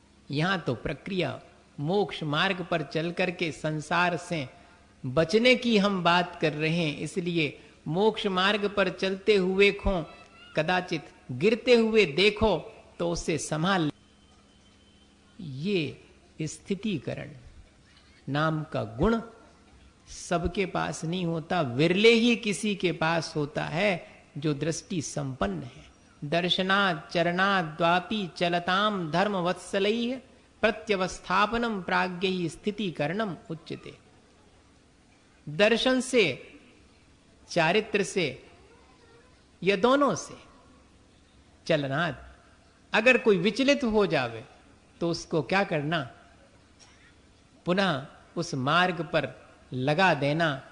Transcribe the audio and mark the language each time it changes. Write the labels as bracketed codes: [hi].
[hi] यहां तो प्रक्रिया मोक्ष मार्ग पर चल करके संसार से बचने की हम बात कर रहे हैं, इसलिए मोक्ष मार्ग पर चलते हुए को कदाचित गिरते हुए देखो तो उसे संभाल। ये स्थितिकरण नाम का गुण सबके पास नहीं होता, विरले ही किसी के पास होता है जो दृष्टि संपन्न है। [sa] दर्शनात् चरणात् द्वापि चलताम धर्म वत्सलैः प्रत्यवस्थापनम प्राज्ञैः स्थितिकरणम उच्यते। [hi] दर्शन से, चारित्र से, या दोनों से, चलनात्, अगर कोई विचलित हो जावे तो उसको क्या करना, पुनः उस मार्ग पर लगा देना।